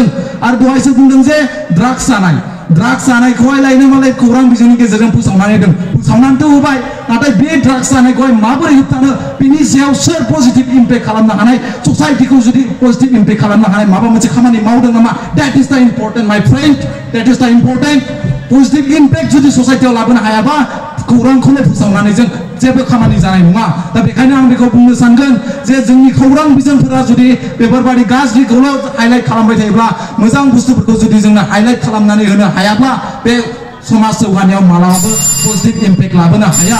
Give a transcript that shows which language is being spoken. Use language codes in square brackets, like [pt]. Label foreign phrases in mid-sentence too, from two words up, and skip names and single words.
[brx] आरो दहायसो बुंदों जे ड्राग्स जानायखौहाय लायनो मालाय खौरां बिजोंनि गेजेरजों फोसावनानैथ' होबाय, नाथाय बे ड्राग्स जानायखौहाय माबोरै होबथानो, बिनि सायाव सोर [en] positive impact [brx] खालामनो हानाय, ससाइटिखौ जुदि [en] positive impact [brx] खालामनो हानाय माबा मोनसे खामानि मावदों नामा? [en] That is the important, my friend. That is the important. positive impact [brx] जुदि ससाइटियाव लाबोनो हायाबा खौरांखौनो फोसावनानै जों जेबो खामानि जानाय नङा। दा बेखायनो आं बेखौ बुंनो सानगोन जे जोंनि खौरां बिजोंफोरा जुदि बेफोरबायदि गाज्रिखौल' हाइलाइट खालामबाय थायोब्ला, मोजां बुस्थुफोरखौ जुदि जोंनो हाइलाइट खालामनानै होनो हायाब्ला बे समाज जौगानायाव मालाबाबो [en] positive impact [brx] लाबोनो हाया।